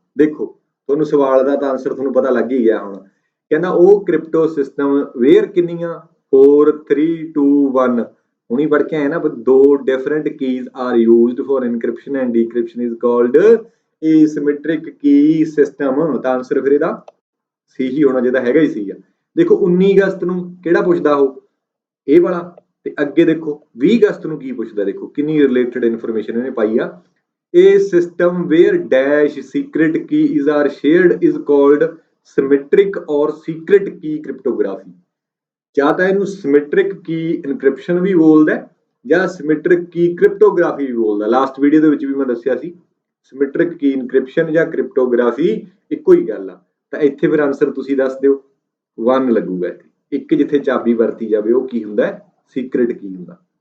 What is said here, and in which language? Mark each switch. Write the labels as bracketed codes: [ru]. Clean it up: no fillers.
[pa] ਦੇਖੋ, ਤੁਹਾਨੂੰ ਸਵਾਲ ਦਾ ਤਾਂ ਆਨਸਰ ਤੁਹਾਨੂੰ ਪਤਾ ਲੱਗ ਹੀ ਗਿਆ ਹੁਣ। ਕਹਿੰਦਾ ਉਹ ਕ੍ਰਿਪਟੋ ਸਿਸਟਮ ਵੇਅਰ ਕਿੰਨੀਆਂ, 4 3 2 1 ਹੁਣੀ ਪੜ੍ਹ ਕੇ ਆਏ ਨਾ, ਦੋ [en] Different keys are used for encryption and decryption is called asymmetric key system. [pa] ਤਾਂ ਆਨਸਰ ਫਿਰ ਇਹਦਾ ਸੀ ਹੀ ਹੋਣਾ, ਜਿਹਦਾ ਹੈਗਾ ਹੀ ਸੀ ਆ। ਦੇਖੋ 19 ਅਗਸਤ ਨੂੰ ਕਿਹੜਾ ਪੁੱਛਦਾ ਉਹ, ਇਹ ਵਾਲਾ, ਤੇ ਅੱਗੇ ਦੇਖੋ 20 ਅਗਸਤ ਨੂੰ ਕੀ ਪੁੱਛਦਾ। ਦੇਖੋ ਕਿੰਨੀ ਰਿਲੇਟਡ ਇਨਫੋਰਮੇਸ਼ਨ ਇਹਨੇ ਪਾਈ ਆ। [en] A system where dash secret keys are shared is called symmetric or secret key cryptography। [pa] ਜਾਂ ਤਾਂ ਇਹਨੂੰ ਸਿਮੈਟ੍ਰਿਕ ਕੀ ਇਨਕ੍ਰਿਪਸ਼ਨ ਵੀ ਬੋਲਦਾ ਜਾਂ ਸਿਮੈਟ੍ਰਿਕ ਕੀ ਕ੍ਰਿਪਟੋਗ੍ਰਾਫੀ ਵੀ ਬੋਲਦਾ। ਲਾਸਟ ਵੀਡੀਓ ਦੇ ਵਿੱਚ ਵੀ ਮੈਂ ਦੱਸਿਆ ਸੀ ਸਿਮੈਟ੍ਰਿਕ ਕੀ ਇਨਕ੍ਰਿਪਸ਼ਨ ਜਾਂ ਕ੍ਰਿਪਟੋਗ੍ਰਾਫੀ ਇੱਕੋ ਹੀ ਗੱਲ ਆ। ਤਾਂ ਇੱਥੇ ਫਿਰ ਆਨਸਰ ਤੁਸੀਂ ਦੱਸ ਦਿਓ 1 ਲੱਗੂਗਾ ਇੱਥੇ। ਇੱਕ ਜਿੱਥੇ ਚਾਬੀ ਵਰਤੀ ਜਾਵੇ ਉਹ ਕੀ ਹੁੰਦਾ ਸੀਕ੍ਰੇਟ ਕੀ ਹੁੰਦਾ।